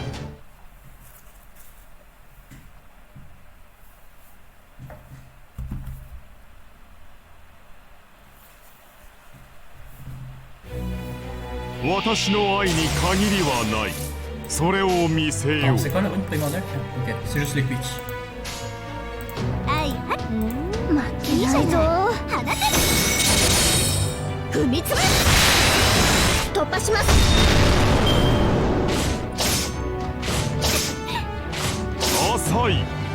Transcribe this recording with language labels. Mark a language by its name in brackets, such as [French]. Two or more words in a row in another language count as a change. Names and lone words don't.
[French] Alors, c'est quoi la rune primordiale? Ok, c'est juste les quick. [Japanese] はいはい負けないぞ放て踏みつぶ突破します浅い